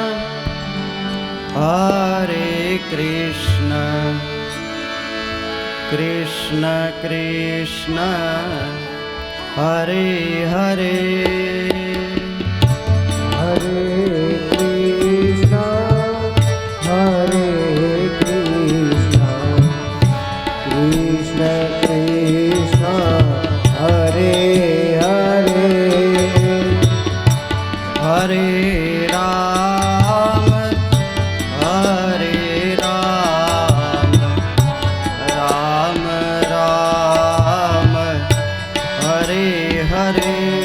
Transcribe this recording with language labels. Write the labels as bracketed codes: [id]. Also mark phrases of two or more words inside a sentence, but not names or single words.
[sa] कृष्ण कृष्ण हरे हरे हरे कृष्ण कृष्ण कृष्ण हरे हरे हरे राम हरे राम राम राम हरे हरे